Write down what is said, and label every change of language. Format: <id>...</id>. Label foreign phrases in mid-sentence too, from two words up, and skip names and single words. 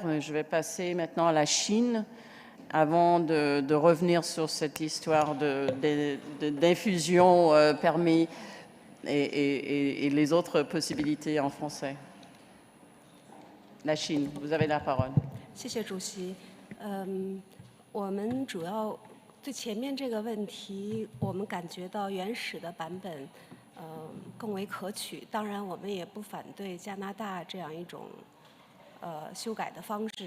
<fr>Je vais passer maintenant à la Chine avant de revenir sur cette histoire d'infusion permis et les autres possibilités en français. La Chine, vous avez la parole.</fr> <zh>谢谢主席。我们主要对前面这个问题，我们感觉到原始的版本，更为可取。当然，我们也不反对加拿大这样一种修改的方式。</zh>